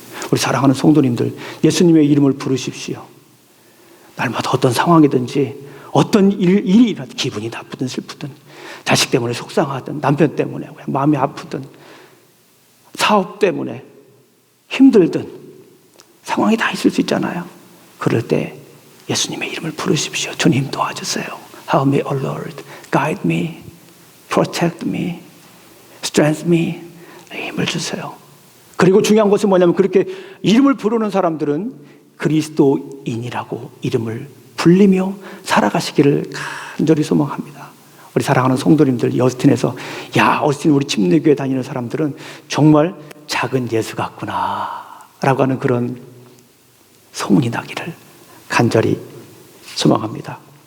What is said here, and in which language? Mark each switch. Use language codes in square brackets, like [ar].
[ko] 우리 사랑하는 성도님들, 예수님의 이름을 부르십시오. 날마다 어떤 상황이든지 어떤 일이라도 기분이 나쁘든 슬프든 자식 때문에 속상하든 남편 때문에 그냥 마음이 아프든 사업 때문에 힘들든 상황이 다 있을 수 있잖아요. 그럴 때 예수님의 이름을 부르십시오. 주님 도와주세요. [en] Help me, O Lord. Guide me. Protect me. Strengthen me. [ko] 힘을 주세요. 그리고 중요한 것은 뭐냐면 그렇게 이름을 부르는 사람들은 그리스도인이라고 이름을 불리며 살아가시기를 간절히 소망합니다. 우리 사랑하는 성도님들, 어스틴에서 어스틴 우리 침례교회 다니는 사람들은 정말 작은 예수 같구나 라고 하는 그런 소문이 나기를 간절히 소망합니다.